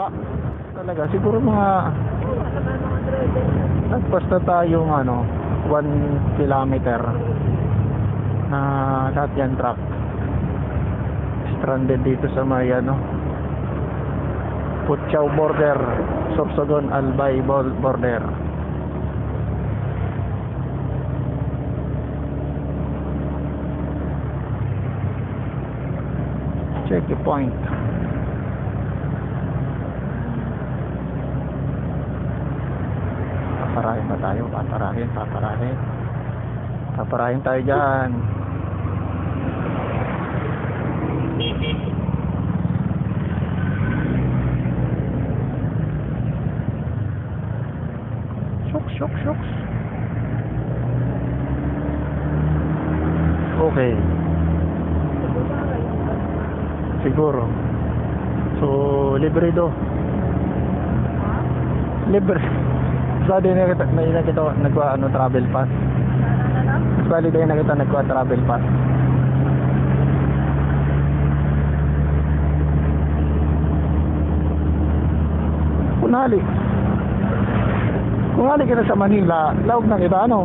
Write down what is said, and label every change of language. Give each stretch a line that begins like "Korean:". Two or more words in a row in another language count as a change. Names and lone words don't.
Filipino: Talaga siguro mga nagpasta tayong 1 kilometer na lahat yan truck stranded dito sa may Putyaw border, Sorsogon Albay border.
English: Check the point.
Filipino: Paparahin ba tayo? Paparahin tayo dyan. Shucks. Okay.
Bikol: Siguro. So, libre do. Libre. Bali na kita
English: travel pass.
Bikol: Bali na kita
English: travel pass.
Bikol: Kung hali ka na sa Manila, laog na kita